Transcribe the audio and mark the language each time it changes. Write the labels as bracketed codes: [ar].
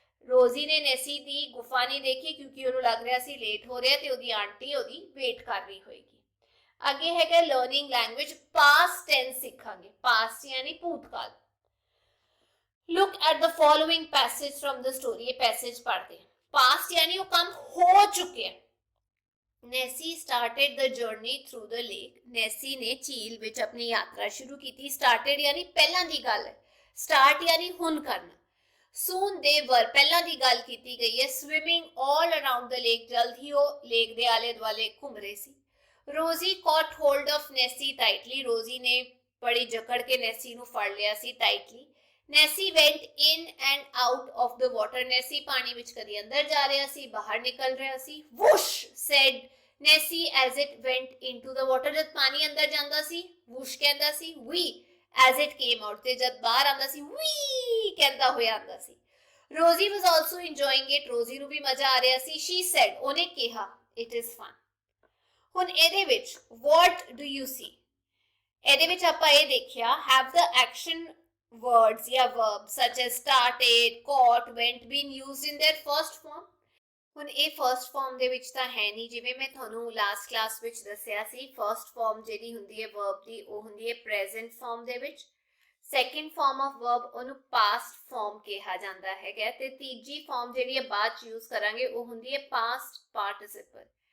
[pa] Rosie ਨੇ Nessie ਦੀ ਗੁਫਾ ਨਹੀਂ ਦੇਖੀ ਕਿਉਂਕਿ ਉਹਨੂੰ ਲੱਗ ਰਿਹਾ ਸੀ ਲੇਟ ਹੋ ਰਿਹਾ ਤੇ ਉਹਦੀ ਆਂਟੀ ਉਹਦੀ ਵੇਟ ਕਰ ਰਹੀ ਹੋਏਗੀ। ਅੱਗੇ ਹੈਗਾ ਲਰਨਿੰਗ ਲੈਂਗੁਏਜ, ਪਾਸਟ ਟੈਂਸ ਸਿੱਖਾਂਗੇ। ਪਾਸਟ ਯਾਨੀ ਭੂਤਕਾਲ। [en] look at the following passage from the story, [pa] ਇਹ ਪੈਸੇਜ ਪੜ੍ਹਦੇ ਹਾਂ। ਪਾਸਟ ਯਾਨੀ ਉਹ ਕੰਮ ਹੋ ਚੁੱਕਿਆ। [en] Nessie started the journey through the lake. [pa] Nessie ਨੇ ਝੀਲ ਵਿੱਚ ਆਪਣੀ ਯਾਤਰਾ ਸ਼ੁਰੂ ਕੀਤੀ। Started ਯਾਨੀ ਪਹਿਲਾਂ ਦੀ ਗੱਲ ਹੈ। Start ਯਾਨੀ ਹੁਣ ਕਰਨਾ। [en] Soon they were, [pa] ਪਹਿਲਾਂ ਦੀ ਗੱਲ ਕੀਤੀ ਗਈ ਹੈ। [en] Swimming all around the lake, [pa] ਜਲਦ ਹੀ ਉਹ ਲੇਕ ਦੇ ਆਲੇ ਦੁਆਲੇ ਘੁੰਮ ਰਹੇ ਸੀ। [en] Rosie caught hold of Nessie tightly. [pa] Rosie ने बड़ी जकड़ के Nessie ਨੂੰ ਫੜ ਲਿਆ ਸੀ tightly. [en] Nessie went in and out of the water. [pa] Nessie ਪਾਣੀ ਵਿੱਚ ਕਦੀ ਅੰਦਰ ਜਾ ਰਿਹਾ ਸੀ, ਬਾਹਰ ਨਿਕਲ ਰਿਹਾ ਸੀ। [en] Whoosh said Nessie as it went into the water. [pa] ਜਦ ਪਾਣੀ ਅੰਦਰ ਜਾਂਦਾ ਸੀ whoosh ਕਹਿੰਦਾ ਸੀ, [en] wee as it came out, [pa] ਤੇ ਜਦ ਬਾਹਰ ਆਉਂਦਾ ਸੀ wee ਕਹਿੰਦਾ ਹੋਇਆ ਆਉਂਦਾ ਸੀ। [en] Rosie was also enjoying it. [pa] Rosie ਨੂੰ ਵੀ ਮਜ਼ਾ ਆ ਰਿਹਾ ਸੀ। [en] She said, [pa] ਉਹਨੇ ਕਿਹਾ, [en] it is fun. [pa] ਹੁਣ ਇਹਦੇ ਵਿੱਚ [en] what do you see, [pa] ਇਹਦੇ ਵਿੱਚ ਆਪਾਂ ਇਹ ਦੇਖਿਆ [en] have the action words ਜਾਂ verbs such as started, caught, went been used in their first form. [pa] ਹੁਣ ਇਹ ਫਰਸਟ ਫਾਰਮ ਦੇ ਵਿੱਚ ਤਾਂ ਹੈ ਨਹੀਂ, ਜਿਵੇਂ ਮੈਂ ਤੁਹਾਨੂੰ ਲਾਸਟ ਕਲਾਸ ਵਿੱਚ ਦੱਸਿਆ ਸੀ। ਫਰਸਟ ਫਾਰਮ ਜਿਹੜੀ ਹੁੰਦੀ ਹੈ ਵਰਬ ਦੀ ਉਹ ਹੁੰਦੀ ਹੈ ਪ੍ਰੈਜ਼ੈਂਟ ਫਾਰਮ ਦੇ ਵਿੱਚ। ਸੈਕਿੰਡ ਫਾਰਮ ਆਫ ਵਰਬ ਉਹਨੂੰ ਪਾਸਟ ਫਾਰਮ ਕਿਹਾ ਜਾਂਦਾ ਹੈਗਾ ਤੇ ਤੀਜੀ ਫਾਰਮ ਜਿਹੜੀ ਹੈ ਬਾਅਦ ਚ ਯੂਜ਼ ਕਰਾਂਗੇ ਉਹ ਹੁੰਦੀ ਹੈ ਪਾਸਟ ਪਾਰਟਿਸਿਪਲ।